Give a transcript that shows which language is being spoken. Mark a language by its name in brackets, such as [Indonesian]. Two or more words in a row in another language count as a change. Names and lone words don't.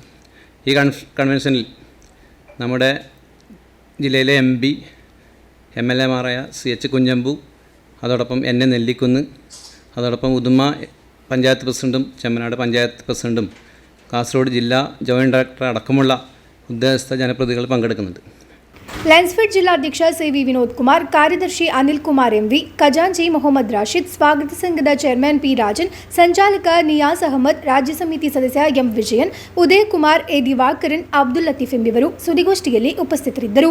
[Malayalam] ഈ കൺവെൻഷനിൽ നമ്മുടെ ജില്ലയിലെ MP, MLA മാരായ CH കുഞ്ഞമ്പു, അതോടൊപ്പം എന്നെ നെല്ലിക്കുന്ന്, അതോടൊപ്പം ഉദുമ പഞ്ചായത്ത് പ്രസിഡൻറ്റും ചെമ്മനാട് പഞ്ചായത്ത് പ്രസിഡൻറ്റും കാസർഗോഡ് ജില്ലാ [English] joint director [Malayalam] അടക്കമുള്ള ഉദ്യോഗസ്ഥ ജനപ്രതിനിധികൾ പങ്കെടുക്കുന്നുണ്ട്. [Kannada] ಲೆನ್ಸ್ಫೆಡ್ ಜಿಲ್ಲಾಧ್ಯಕ್ಷ ಸಿ.ವಿ. ವಿನೋದ್ ಕುಮಾರ್, ಕಾರ್ಯದರ್ಶಿ ಅನಿಲ್ ಕುಮಾರ್ MV, ಖಜಾಂಚಿ ಮೊಹಮ್ಮದ್ ರಾಶಿದ್, ಸ್ವಾಗತ ಸಂಘದ ಚೇರ್ಮನ್ P. ರಾಜನ್, ಸಂಚಾಲಕ ನಿಯಾಸ್ ಅಹಮದ್, ರಾಜ್ಯ ಸಮಿತಿ ಸದಸ್ಯ M. ವಿಜಯನ್, ಉದಯ್ ಕುಮಾರ್, A. ದಿವಾಕರನ್, ಅಬ್ದುಲ್ ಲತೀಫ್ ಎಂಬಿವರು ಸುದ್ದಿಗೋಷ್ಠಿಯಲ್ಲಿ ಉಪಸ್ಥಿತರಿದ್ದರು.